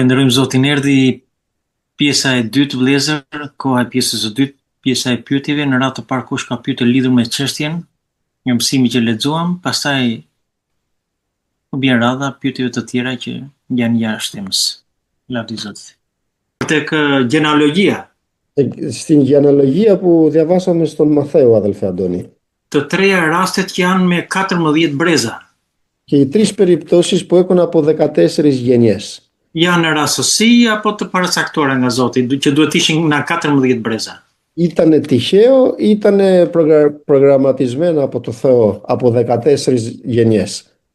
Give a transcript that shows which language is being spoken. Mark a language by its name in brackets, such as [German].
[Albanian] Falenderojmë Zotin, erdhi pjesa e dytë vëllezër, koha e pjesës së dytë, pjesa e pyetjeve. Në radhë të parë kush ka pyetur lidhur me çështjen, një mësimi që lexuam, pastaj u bën radha pyetjeve të tjera që janë jashtë temës. Lavdi Zotit. Tek genealogjia. [Greek] Στην genealogjia που διαβάσαμε στον Μαθαίο, αδελφέ Αντώνη. [Albanian] Të treja rastet janë me 14 breza. [Greek] Και οι τρεις περιπτώσεις που έχουν από 14 γενιές. [Albanian] Janë rastësi apo të paracaktuara nga Zoti, që duhet ishin nga 14 breza. [Greek] Ήτανε τυχαίο ή ήτανε προγραμματισμένο από το Θεό από 14 γενιές.